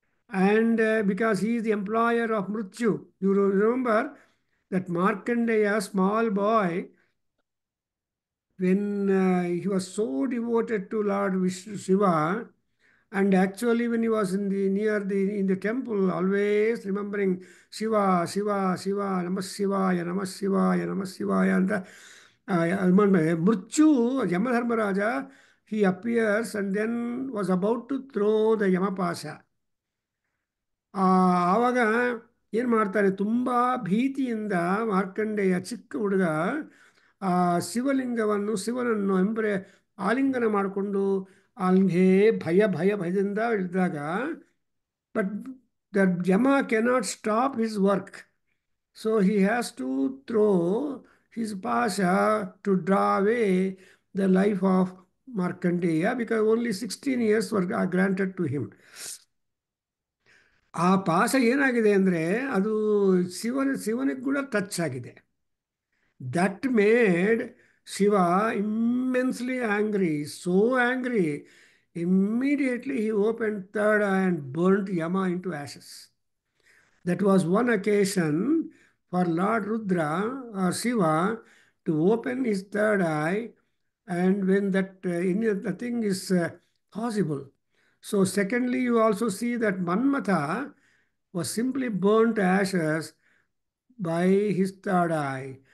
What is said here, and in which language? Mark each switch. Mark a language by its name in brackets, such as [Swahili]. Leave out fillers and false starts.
[English] And because he is the employer of Mrityu, you remember that Markandeya, small boy, when he was so devoted to Lord Vishnu Shiva, and actually when he was in the temple, always remembering Shiva, Shiva, Shiva, Namah Shivaya, Namah Shivaya, Namah Shivaya, and Mrityu, Yamadharmaraja, he appears and then was about to throw the Yamapasha. [Kannada] ಆವಾಗ ಏನು ಮಾಡ್ತಾರೆ? ತುಂಬ ಭೀತಿಯಿಂದ ಮಾರ್ಕಂಡೇಯ ಚಿಕ್ಕ ಹುಡುಗ ಆ ಶಿವನನ್ನು ಆಲಿಂಗನ ಮಾಡಿಕೊಂಡು ಅಲ್ಲಿಗೆ ಭಯದಿಂದ ಇಳಿದಾಗ, [English] But the Yama cannot stop his work. So he has to throw his ಪಾಶ to draw away the life of Markandeya, because only 16 years were granted to him. [Kannada] ಆ ಪಾಶ ಏನಾಗಿದೆ ಅಂದರೆ ಅದು ಶಿವನಿಗೆ ಕೂಡ ಟಚ್ ಆಗಿದೆ. [English] That made Shiva immensely angry, so angry. Immediately he open third eye and burnt Yama into ashes. That was one occasion for Lord Rudra or Shiva to open his third eye, and when nothing is possible. So secondly, you also see that Manmatha was simply burnt to ashes by his third eye.